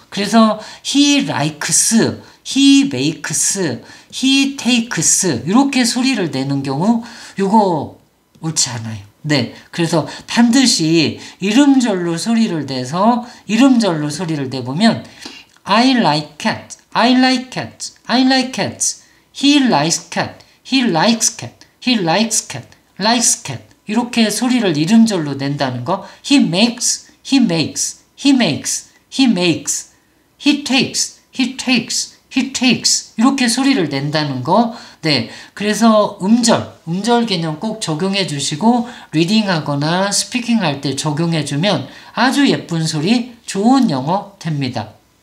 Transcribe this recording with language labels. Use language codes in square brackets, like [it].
[ko] 그래서 [en] he likes, he makes, he takes [ko] 이렇게 소리를 내는 경우 이거 옳지 않아요. 네, 그래서 반드시 이름절로 소리를 내서 이름절로 소리를 내보면 [en] I like cat, I like cat, I like cats. He likes cat, he likes cat, he likes cat, likes cat. [ko] 이렇게 소리를 이름절로 낸다는 거. [en] He makes, he makes, he makes, he makes, he takes, he takes, he takes. [ko] 이렇게 소리를 낸다는 거. 네, 그래서 음절 개념 꼭 적용해 주시고 리딩하거나 스피킹 할 때 적용해 주면 아주 예쁜 소리, 좋은 영어 됩니다.